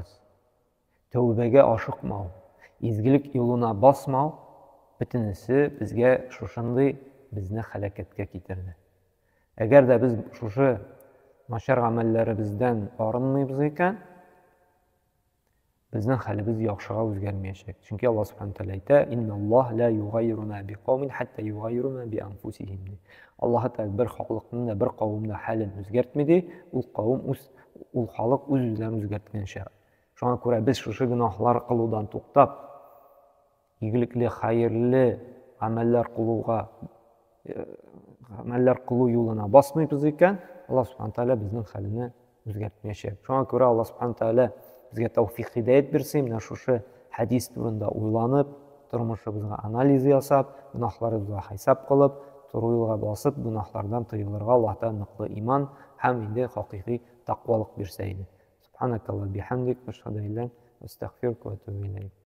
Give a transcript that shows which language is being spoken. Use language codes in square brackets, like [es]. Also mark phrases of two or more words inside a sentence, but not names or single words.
[tt] Тәүбәгә ашыкмау, изгелек юлына басмау, бөтенесе безгә шушындый безне һәлакәткә китерде. Әгәр дә без шушы начар гамәлләребездән арынмыйбыз икән, безнең хәлебез яхшыга үзгәрмәячәк. [ar] Чөнки Аллаһ سبحانه وتعالى әйтә: "إن الله لا يغير ما بقوم حتى يغيروا ما بأنفسهم." [tt] Аллаһ Тәгалә бер халыкның да, бер кавымның хәлен үзгәртми ди, ул кавым ул халык үз-үзләрен үзгәрткәнчә. Шуңа күрә без шушы гынахлар кылудан туктап, игелекле, хәерле гамәлләр кылу юлына басмыйбыз икән, Аллаһ [ar] سبحانه وتعالى [tt] безнең хәлне үзгәртмәячәк. Шуңа күрә Аллаһ [ar] سبحانه وتعالى [tt] безгә тәүфик, һидаят бирсен, менә шушы хадис турында уйланып, тормышыбызга анализ ясап, гөнаһларыбызга хисап кылып, туры юлга басып, гөнаһлардан тыелырга Аллаһтан ныклы иман һәм инде хакыйкый тақвалык бирсә иде. [ar] سبحانك اللهم بحمدك أشهد أن لا إله إلا أنت أستغفرك وأتوب إليك.